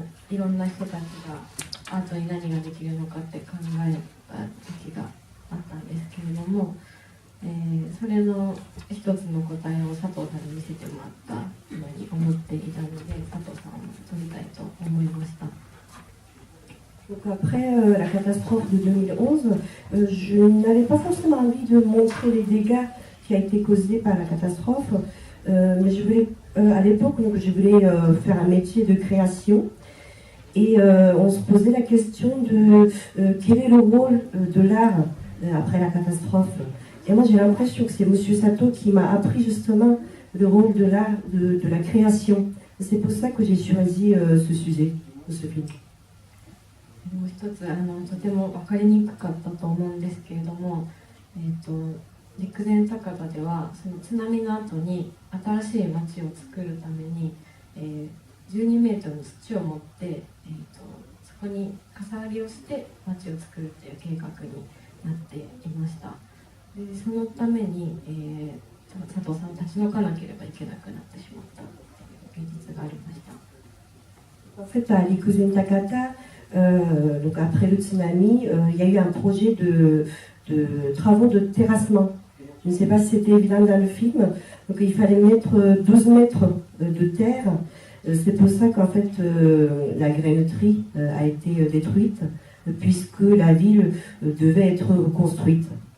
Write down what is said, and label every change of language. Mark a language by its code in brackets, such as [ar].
[ja] いろんな人たちがアートに何ができるのかって考えた時があったんですけれども、それの一つの答えを佐藤さんに見せてもらったように思っていたので佐藤さんを撮りたいと思いました。 [fr] Donc après la catastrophe de 2011, je n'avais pas forcément envie de montrer les dégâts qui a été causés par la catastrophe, mais je voulais, à l'époque, je voulais faire un métier de création et on se posait la question de quel est le rôle de l'art après la catastrophe. Et moi j'ai l'impression que c'est Monsieur Sato qui m'a appris justement le rôle de l'art, de la création. C'est pour ça que j'ai choisi ce sujet, ce film. [ja] もう一つとても分かりにくかったと思うんですけれども、陸前高田ではその津波の後に新しい町を作るために、12メートルの土を持って、そこに傘張りをして町を作るという計画になっていました。でそのために、佐藤さんを立ち退かなければいけなくなってしまったという現実がありました。 [fr] En fait, à Rikuzen Takata, donc après le tsunami, il y a eu un projet de travaux de terrassement. Je ne sais pas si c'était évident dans le film. Donc il fallait mettre 12 mètres de terre. C'est pour ça qu'en fait la graineterie a été détruite, puisque la ville devait être reconstruite.